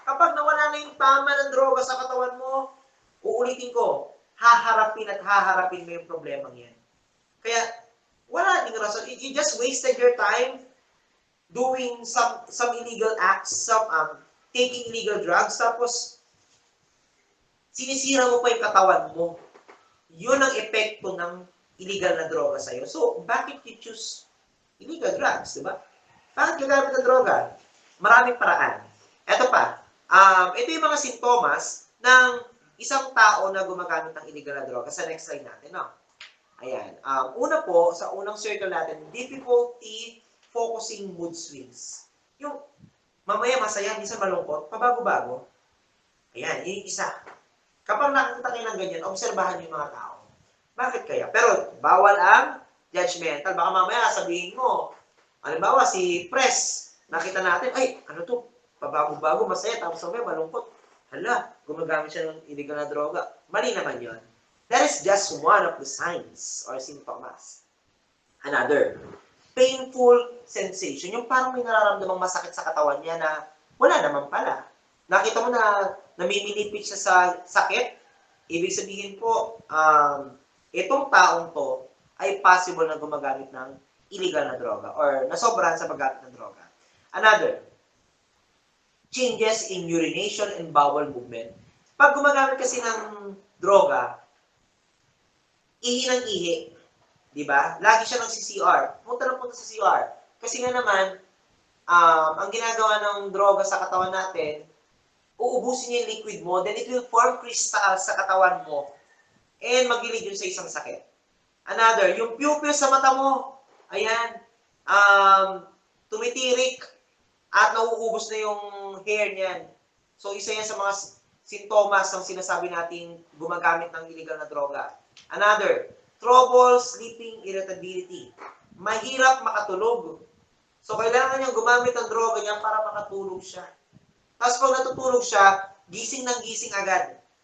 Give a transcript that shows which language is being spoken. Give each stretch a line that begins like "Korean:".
Filipino: Kapag nawala na yung tama ng droga sa katawan mo, uulitin ko, haharapin mo yung problemang yan. Kaya, wala ding rason.
English: You just wasted your time doing some illegal acts, taking illegal drugs,
Filipino: tapos sinisira mo pa yung katawan mo. Yun ang epekto ng illegal na droga sa'yo. So, bakit
English: you choose illegal drugs,
Filipino: di ba? Bakit gagamit ng droga? Maraming paraan. Ito pa, ito yung mga sintomas ng isang tao na gumagamit ng illegal na droga. Sa next slide natin, no? Ayan. Una po, sa unang circle natin,
English: difficulty focusing mood swings.
Filipino: Yung mamaya masaya, minsan malungkot, pabago-bago. Ayan, yun yung isa. Kapag nakikita kayo ng ganyan, obserbahan yung mga tao. Bakit kaya? Pero bawal ang judgmental. Baka mamaya sabihin mo, halimbawa si Press, nakita natin, ay, ano to? Pabago-bago, masaya, tapos mamaya malungkot. Hala, gumagamit siya ng illegal na droga. Mali naman yun.
English: That is just one of the signs or symptoms. Another, painful sensation.
Filipino: Yung parang may nararamdamang masakit sa katawan niya na wala naman pala. Nakita mo na namimilipit siya sa sakit. Ibig sabihin po, itong taong to ay possible na gumagamit ng illegal na droga or nasobrahan sa paggamit ng droga. Another,
English: changes in urination and bowel movement.
Filipino: Pag gumagamit kasi ng droga, ihi ng ihi. Di ba? Lagi siya nagsi-CR. Punta sa CR. Kasi nga naman, ang ginagawa ng droga sa katawan natin, uubusin niya yung liquid mo,
English: then it will form crystals
Filipino: sa katawan mo, and mag-lead yun sa isang sakit. Another, yung pupil sa mata mo, ayan, tumitirik, at nauubos na yung hair niyan. So, isa yan sa mga sintomas ng sinasabi nating gumagamit ng illegal na droga.
English: Another, trouble sleeping irritability.
Filipino: Mahirap makatulog. So, kailangan niyang gumamit ng droga niya para makatulog siya. Tapos pag natutulog siya, gising ng gising agad.